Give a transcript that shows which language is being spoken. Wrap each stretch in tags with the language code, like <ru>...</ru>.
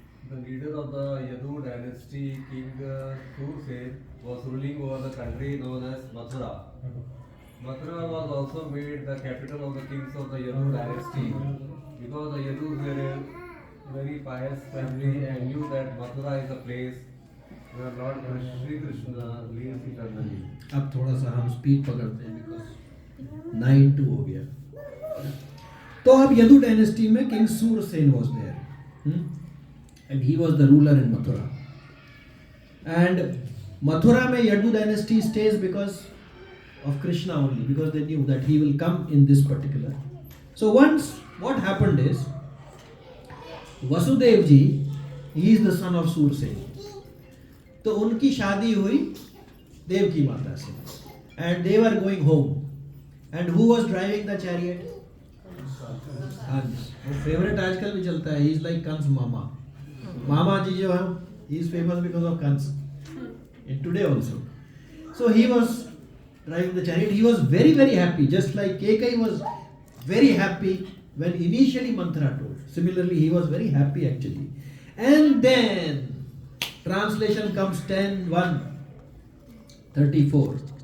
<en>The leader of the Yadu dynasty, King Sursen, was ruling over the country known as Mathura. Mathura was also made the capital of the kings of the Yadu dynasty because the Yadus were a very pious family and knew that Mathura is a place where Lord Sri Krishna lives eternally.</en> <hi>अब थोड़ा सा हम speed पकड़ते हैं because 9-2 हो गया. तो अब यदु डायनेस्टी में</hi> <en>King Sursen was there, and he was the ruler in Mathura. And Mathura में Yadu dynasty stays because of Krishna only, because they knew that he will come in this particular. So once what happened is, Vasudev ji, he is the son of Sursen.</en> <hi>तो उनकी शादी हुई देवकी माता से,</hi> <en>and they were going home. And who was driving the chariot? Kans.</en> <hi>वो favourite आजकल भी चलता है.</hi> <en>He is like Kans Mama. Mama</en> <hi>जी जो है,</hi> <en>he is famous because of Kans. In today also. So he was driving the chariot. He was very, very happy. Just like Kekai was very happy when initially Manthara told. Similarly, he was very happy actually. And then translation comes 10:1:34.</en>